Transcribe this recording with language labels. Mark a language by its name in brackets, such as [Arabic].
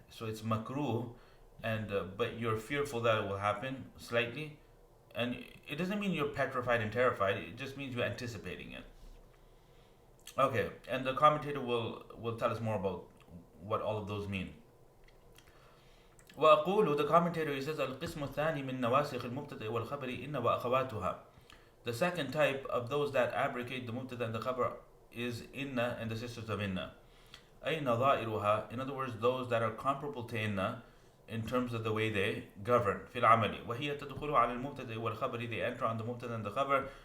[English] So it's makruh, and but you're fearful that it will happen slightly, and it doesn't mean you're petrified and terrified. It just means you're anticipating it. Okay, and the commentator will tell us more about what all of those mean. [Arabic] وأقول, [English] the commentator, he says, [Arabic] القسم الثاني من نواسخ المبتدأ والخبر إن وأخواتها. [English] The second type of those that abrogate the mubtada and the khabar is inna and the sisters of inna. [Arabic] أي نظائرها, [English] in other words, those that are comparable to inna in terms of the way they govern. [Arabic] في العمل وهي تدخل على المبتدأ والخبر, [English] they enter on the mubtada and the khabar.